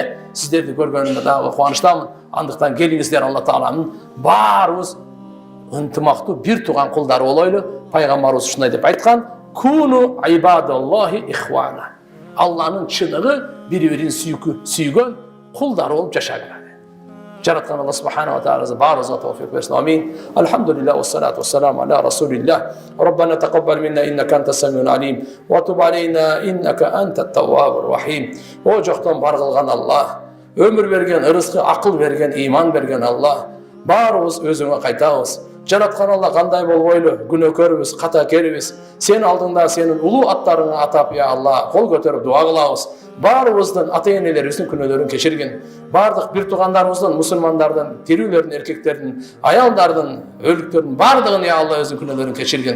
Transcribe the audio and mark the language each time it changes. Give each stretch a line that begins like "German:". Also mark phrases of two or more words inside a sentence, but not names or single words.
Kyrgyz: Сиздерди көргөнүмө дагы кубанычтамын. Андыктан келиңиздер, Алла Тааламдын баарыбыз ынтымактуу бир туган кулдары болойлу. Пайгамбарыбыз ушундай деп айткан:
Arabic: "كونوا عباد الله إخوانا."
Kyrgyz: Алланын чыныгы бири-бирин сүйгөн кулдары болуп жашагыла. Жараткан Алла
Arabic: سبحانه وتعالى
Kyrgyz: баарыбызга товфик берсин. Амин.
Arabic: الحمد لله والصلاة والسلام على رسول الله. ربنا تقبل منا إنك أنت السميع العليم وتب علينا إنك أنت التواب الرحيم.
Kyrgyz: O жоктон бар кылган Алла, өмүр берген, ырыскы, акыл берген, иман берген Алла, баарыбыз өзүңө кайтабыз. Жараткан Алла кандай болбойлу, күнөөкөрбүз, ката керибиз. Сен алдыңда сенин улуу аттарыңа атап, я Алла, кол көтөрүп дуа кылабыз. Баарыбыздын ата-энелерибиздин күнөөлөрүн кечиргин. Бардык бир тугандарыбыздын, мусулмандардын, тирүүлөрдүн, эркектердин, аялдардын, өлүктөрдүн бардыгын, я Алла, өзүнүн күнөөлөрүн кечиргин.